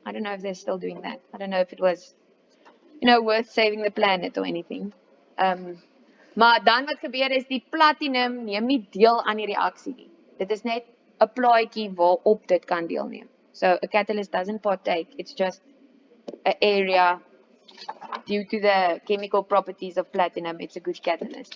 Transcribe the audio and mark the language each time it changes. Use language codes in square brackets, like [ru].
[en] I don't know if they're still doing that. I don't know if it was, worth saving the planet or anything. [af] Maar dan wat gebeur is die platinum neem nie deel aan die reaksie nie. Dit is net 'n plaatjie waarop dit kan deelneem. [en] So a catalyst doesn't partake, it's just an area due to the chemical properties of platinum, it's a good catalyst.